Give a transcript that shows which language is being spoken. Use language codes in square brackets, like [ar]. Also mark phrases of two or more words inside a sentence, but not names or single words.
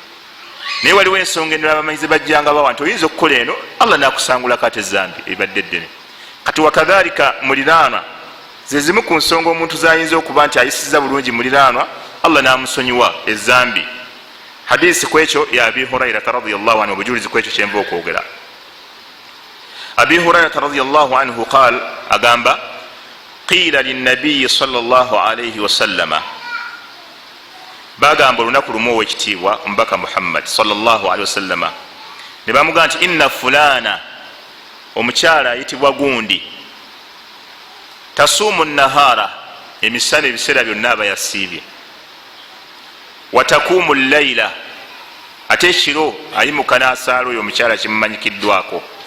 [lg] Naye waliwo ensonga endala abamanyizi bajjanga bawa nti oyinza okukola eno Allah nakusangulako ate zambi ebadde ddene. Kati wakadhalika muliraanwa zezimu ku nsonga omuntu zayinza okuba nti ayisiza bulungi muliraanwa Allah namusonyiwa ezambi. Hadisi kwekyo ya Abi Hurairata [ar] رضي الله عنه, [lg] obujulizi kwekyo kyenva okwogera. [ar] أبي هريرة رضي الله عنه قال قيل للنبي صلى الله عليه وسلم, [lg] bagamba olunaku lumu owekitiibwa omubaka Muhammad [ar] صلى الله عليه وسلم [lg] ne bamugamba nti [ar] إن فلانة, [lg] omukyala ayitibwa gundi, [ar] تصوم النهار, [lg] emisana ebiseera byonna aba yasiibye, [ar] وتقوم الليل, [lg] ate ekiro ayimuka n'asaala oyo omukyala kimumanyikiddwako,